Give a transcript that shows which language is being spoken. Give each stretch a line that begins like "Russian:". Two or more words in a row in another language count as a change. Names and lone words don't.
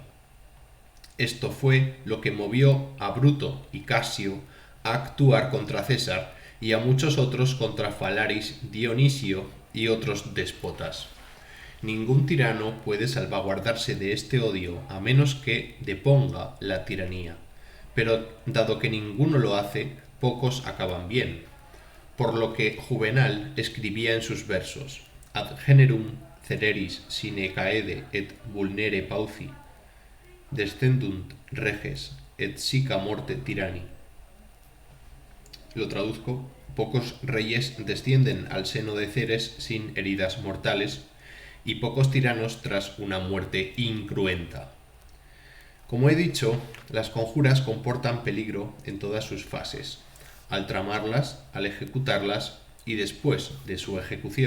Spanish: Esto fue lo que movió a Bruto y Casio a actuar contra César y a muchos otros contra Falaris, Dionisio y otros déspotas. Ningún tirano puede salvaguardarse de este odio a menos que deponga la tiranía. Pero dado que ninguno lo hace, pocos acaban bien. Por lo que Juvenal escribía en sus versos:
Latin: ad generum cereris sine caede et vulnere pauci, descendunt reges et sica morte tyranni.
Spanish: Lo traduzco: pocos reyes descienden al seno de Ceres sin heridas mortales, y pocos tiranos tras una muerte incruenta. Como he dicho, las conjuras comportan peligro en todas sus fases, al tramarlas, al ejecutarlas y después de su ejecución.